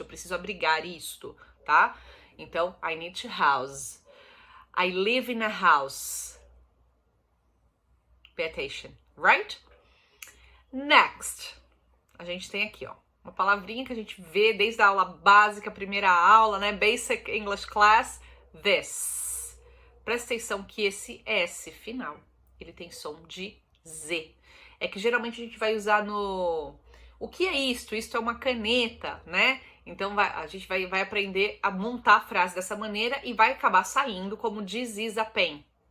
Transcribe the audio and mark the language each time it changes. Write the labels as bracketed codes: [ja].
[pt] Eu preciso abrigar isto, tá? Então, [en] I need to house. I live in a house. Pay attention, right? Next. [pt] A gente tem aqui, ó, uma palavrinha que a gente vê desde a aula básica, primeira aula, né? [en] Basic English Class, this. [pt] Presta atenção que esse S final, ele tem som de Z. É que geralmente a gente vai usar no... O que é isto? Isto é uma caneta, né? Então a gente vai aprender a montar a frase dessa maneira e vai acabar saindo como [en] this is a pen.